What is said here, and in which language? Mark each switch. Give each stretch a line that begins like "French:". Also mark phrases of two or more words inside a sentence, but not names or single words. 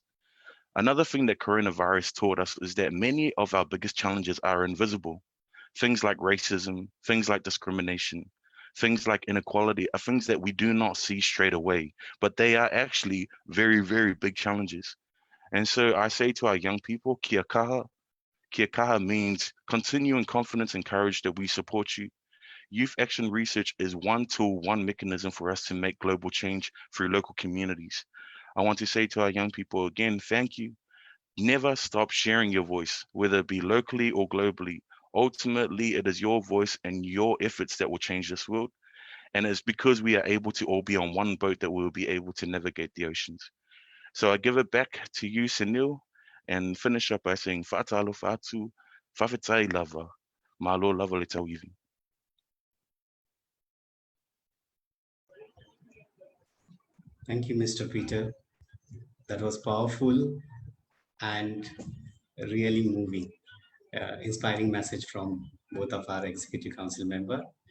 English: Another thing that coronavirus taught us is that many of our biggest challenges are invisible. Things like racism, things like discrimination, things like inequality are things that we do not see straight away, but they are actually very, very big challenges. And so I say to our young people,
Māori: kia kaha. Kia kaha
English: means continuing confidence and courage that we support you. Youth Action Research is one tool, one mechanism for us to make global change through local communities. I want to say to our young people again, thank you. Never stop sharing your voice, whether it be locally or globally. Ultimately, it is your voice and your efforts that will change this world. And it's because we are able to all be on one boat that we will be able to navigate the oceans. So I give it back to you, Sunil, and finish up by saying,
Samoan: Fa'atalo fa'atu, fa'afetai lava, malo lava le tauiwi.
English: Thank you, Mr. Peter. That was powerful and really moving, inspiring message from both of our executive council member.